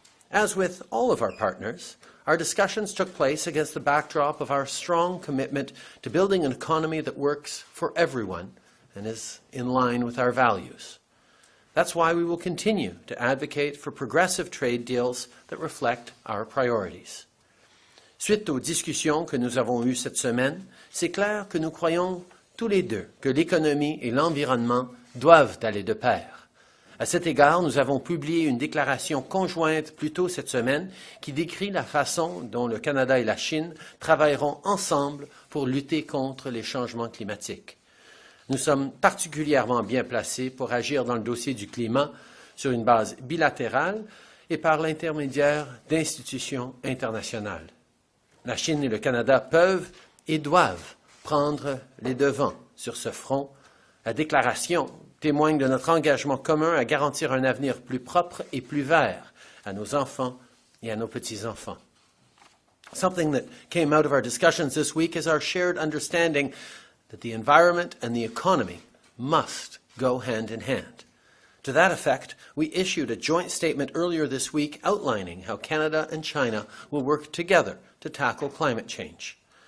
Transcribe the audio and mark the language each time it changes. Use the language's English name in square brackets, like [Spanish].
[English] As with all of our partners, our discussions took place against the backdrop of our strong commitment to building an economy that works for everyone and is in line with our values. That's why we will continue to advocate for progressive trade deals that reflect our priorities. [French] Suite aux discussions que nous avons eues cette semaine, c'est clair que nous croyons tous les deux que l'économie et l'environnement doivent aller de pair. À cet égard, nous avons publié une déclaration conjointe plus tôt cette semaine qui décrit la façon dont le Canada et la Chine travailleront ensemble pour lutter contre les changements climatiques. Nous sommes particulièrement bien placés pour agir dans le dossier du climat sur une base bilatérale et par l'intermédiaire d'institutions internationales. La Chine et le Canada peuvent et doivent prendre les devants sur ce front. La déclaration témoigne de notre engagement commun à garantir un avenir plus propre et plus vert à nos enfants et à nos petits-enfants. [English] Something that came out of our discussions this week is our shared understanding that the environment and the economy must go hand in hand. To that effect, we issued a joint statement earlier this week outlining how Canada and China will work together to tackle climate change.